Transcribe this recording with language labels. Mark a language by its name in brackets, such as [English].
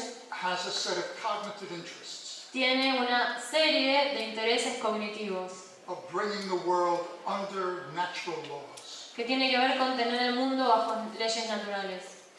[English] has a set of cognitive interests [Spanish] tiene una serie de intereses cognitivos [English] of bringing the world under natural laws. [Spanish] que tiene que ver con tener el mundo bajo leyes naturales.